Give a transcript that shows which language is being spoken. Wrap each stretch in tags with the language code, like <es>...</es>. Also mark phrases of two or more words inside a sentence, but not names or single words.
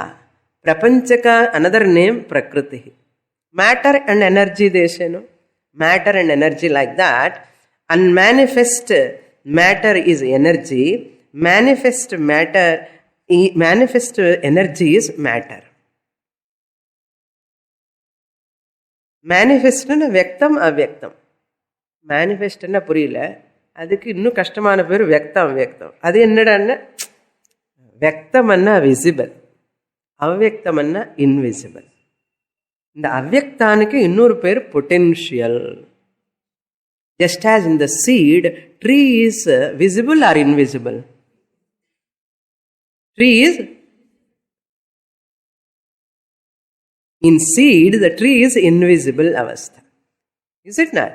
<en>Prapanchaka, another name prakriti. Matter and energy, they say, no? Matter and energy like that. Unmanifest matter is energy. Manifest energy is matter.</en> <sa>Manifest vyaktam avyaktam.</sa> <ta>Manifest புரியல, அதுக்கு இன்னும் கஷ்டமான பேர் வியக்தம் வியக்தம். அது என்னடான்னா வியக்தம்னா விசிபிள், அவ்வியக்தம்னா இன்விசிபிள். இந்த அவ்வியக்தானுக்கு இன்னொரு பேர் பொட்டென்ஷியல்.</ta> <en>Just as in the seed, tree is visible or invisible? Tree is in seed, the tree is invisible avastha. Is it not?</en>